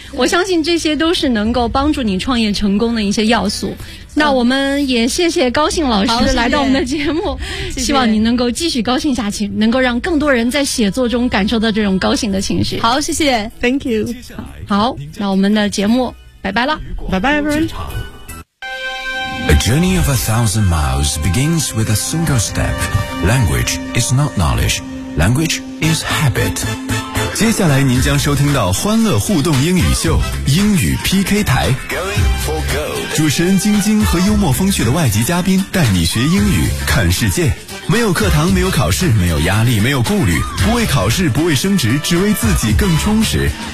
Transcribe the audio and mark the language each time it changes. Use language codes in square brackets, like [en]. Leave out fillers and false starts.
[zh] 我相信这些都是能够帮助你创业成功的一些要素。那我们也谢谢高兴老师来到我们的节目，谢谢，希望你能够继续高兴下去，谢谢，能够让更多人在写作中感受到这种高兴的情绪。好，谢谢 [en] Thank you。 [zh] 好，那我们的节目拜拜了，拜拜 everyone。 [en] A journey of 1,000 miles begins with a single step. Language is not knowledgeLanguage is habit. [zh] 接下来您将收听到欢乐互动英语秀，英语 PK 台。 [en] Going for gold. [zh] 主持人晶晶和幽默风趣的外籍嘉宾带你学英语，看世界。没有课堂，没有考试，没有压力，没有顾虑，不为考试，不为升职，只为自己更充实。